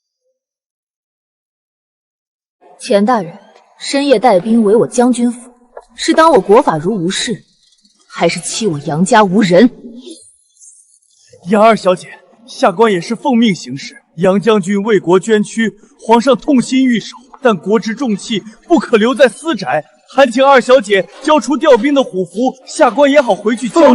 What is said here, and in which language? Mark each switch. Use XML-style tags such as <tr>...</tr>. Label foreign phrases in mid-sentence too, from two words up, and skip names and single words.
<zh>錢大人深夜帶兵圍我將軍府， 是當我國法如無事，還是欺我杨家无人？杨二小姐，下官也是奉命行事。杨将军为国捐躯，皇上痛心御守，但国之重器不可留在私宅，还请二小姐交出调兵的虎符，下官也好回去交差。</zh>